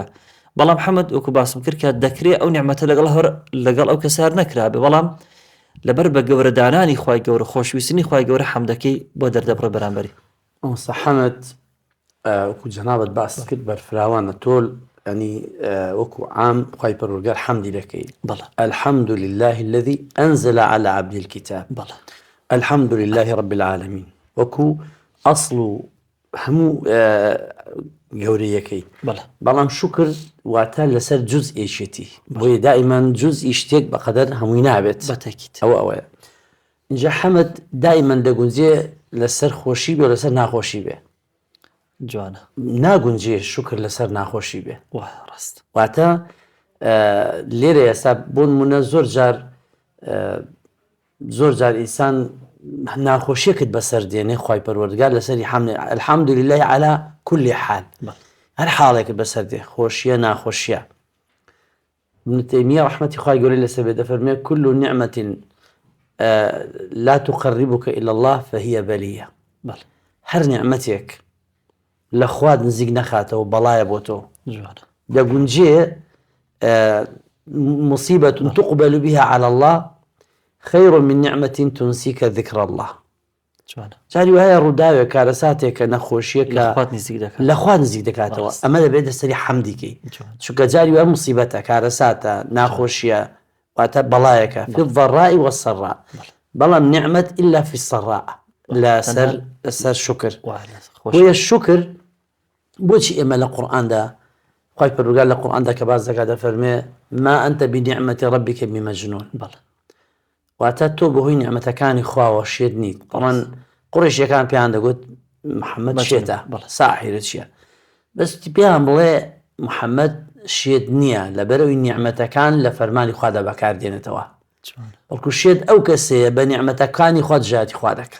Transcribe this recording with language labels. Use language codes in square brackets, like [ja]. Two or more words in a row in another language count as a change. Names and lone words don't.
[ckb] بەڵام حەمد وەکو باسم کرد کە دەکرێت ئەو نیعمەتە لەگەڵ ئەو کەسار نەکرابێ، بەڵام لەبەر بە گەورەدانانی خوای گەورە خۆشویستنی خوای گەورە حەمدەکەی بۆ دەردەبڕێ بەرامبەری. ئەوسا حەمد وەکو جەنابەت باس کرد بەرفراوانە تۆل، ینی وەکو عام خوای پەروەردگار حەمدی دەکەی. بەڵێ [ar] الحمد لله الذي أنزل على عبده الكتاب. [ckb] بەڵێ [ar] الحمد لله رب العالمين، [ckb] وەکو ئەسڵ و هەموو گەورەیەکەی. بەڵام شکر واتە لەسەر جوزئێشێتی، بۆیە دائیمان جوزئی شتێک بەقەدەر هەمووی نابێت. ئەوەیە. اینجا حەمد دائیمان دەگونجێ لەسەر خۆشی بێ و لەسەر ناخۆشی بێ. جوانە. ناگونجێ شکر لەسەر ناخۆشی بێ. ڕاست. واتە لێرە ئێستا بۆ نمونە زۆر جار ئینسان ناخۆشیەکت بەسەر دێنێ خوای پەروەردگار لەسەری حەمد [ar] الحمد لله على كل حال، [ckb] هەر حاڵێکت بەسەر دێ، خۆشیە ناخۆشیە. ابن تەیمیە ڕەحمەتی خوای گەورەی لەسەر بێ دەفەرمێ [ar] كل نعمة لا تقربك إلى الله فهي بلية. [ckb] هەر نیعمەتێک لە خوا نزیک نەخاتەوە بەڵایە بۆ تۆ، دەگونجێ [ar] مصيبة تقبل بها على الله خير من نعمة تنسيك ذكر الله. [ckb] جاری وایە ڕووداوێ کارەساتێکە نەخۆشیەکە لە خوا نزیک دەکاتەوە، ئەمە دەبێت دەسەری حەمدیکەی، چونکە جاری وایە مصیبەتە کارەساتە ناخۆشیە واتە بەڵایەکە [ar] في الضراء والسراء، [ckb] بەڵام [ar] نعمت إلا في السراء، [ckb] لەسەر شکر. بۆیە شکر بۆچی ئێمە لە قورئاندا خوای پەروەردگار لە قورئاندا کە باس دەکات دەفەرمێ [ar] ما أنت بنعمة ربك بمجنون، [ckb] واتە تۆ بەهۆی نیعمەتەکانی خواوە شێت نیت. بەڵام قوڕیشیەکان پێیان دەگوت محەممەد بەڵێ، شێتە بەڵێ. ساحیرە چییە بەستی پێیان بڵێ محەممەد شێت نییە لەبەرەوەی نیعمەتەکان لە فەرمانی خوادا بەکاردێنێتەوە بەڵکو شێت ئەو کەسەیە بە نیعمەتەکانی خۆت ژاتی خوا دەکە